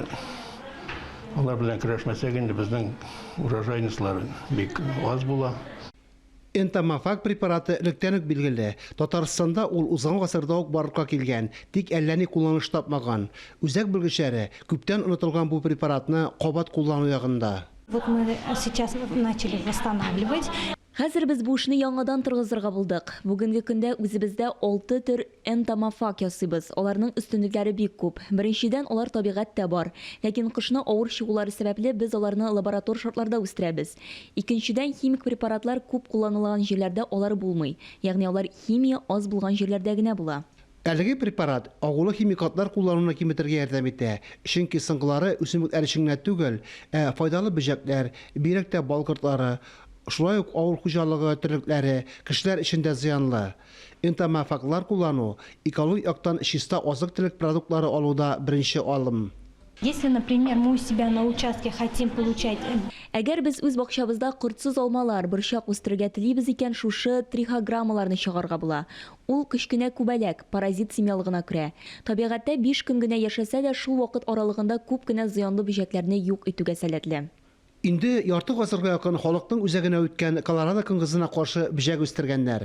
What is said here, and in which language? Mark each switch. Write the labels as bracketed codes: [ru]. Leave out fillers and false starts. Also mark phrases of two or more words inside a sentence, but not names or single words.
[tt] Алар белән көрәшмәсәк инде безнең урожайныслары бик аз була. Энтомофаг препараты электән үк билгеле. Татарстанда ул узган гасырда ук барлыкка килгән, тик әллә ни кулланыш тапмаган. Үзәк белгечләре күптән онытылган бу препаратны кабат куллану ягында. [ru] Вот мы сейчас начали восстанавливать. [tt] Хәзер без бу эшне яңадан торгызырга булдык. Бүгенге көндә үзебездә 6 төр энтомофаг ясыйбыз. Аларның өстенлекләре бик күп. Беренчедән, алар табигатьтә бар. Ләкин кышны авыр чыгулары сәбәпле без аларны лаборатор шартларда үстерәбез. Икенчедән, химик препаратлар күп кулланылган җирләрдә алар булмый. Ягъни алар химия аз булган җирләрдә генә була. Әлеге препарат агулы химикатлар куллануына киметергә ярдәм итә. Чөнки соңгылары үсемлекләр өчен түгел, файдалы бөҗәкләр, бигрәк бал кортлары, шулай ук авыл хуҗалыгы терлекләре кешеләр өчен дә зыянлы. Энтомофаглар куллану экологик яктан чиста азык-төлек продуктлары алуда беренче алым. [ru] Если, например, мы у себя на участке хотим получать... [tt] Әгәр без үз бакчабызда кортсыз алмалар, борчак үстерергә телибез икән, шушы трихограммаларны чыгарга була. Ул кечкенә күбәләк, паразит семьялыгына керә. Табигатьтә 5 көн генә яшәсә дә, шул вакыт аралыгында күп кенә зыянлы бөҗәкләрне юк итүгә сәләтле. Инде ярты гасырга якын халыкның үзәгенә үткән Колорадо көңгезенә каршы бөҗәк үстергәннәр.